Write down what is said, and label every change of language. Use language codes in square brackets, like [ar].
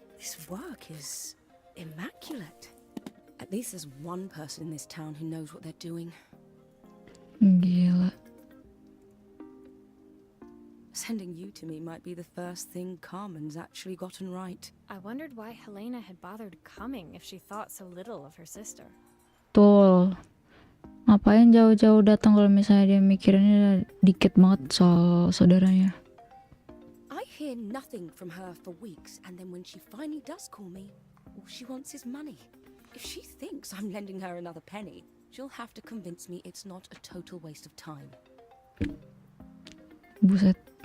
[en] This work is immaculate. At least there's one person in this town who knows what they're doing. [id] gila. [en] Sending you to me might be the first thing Carmen's actually gotten right. I wondered why Helena had bothered coming if she thought so little of her sister. [id] Betul. Ngapain jauh-jauh datang kalau misalnya dia mikirinnya dikit banget soal saudaranya. [en] I hear nothing from her for weeks, and then when she finally does call me, all she wants is money. If she thinks I'm lending her another penny, she'll have to convince me it's not a total waste of time. [id] Buset.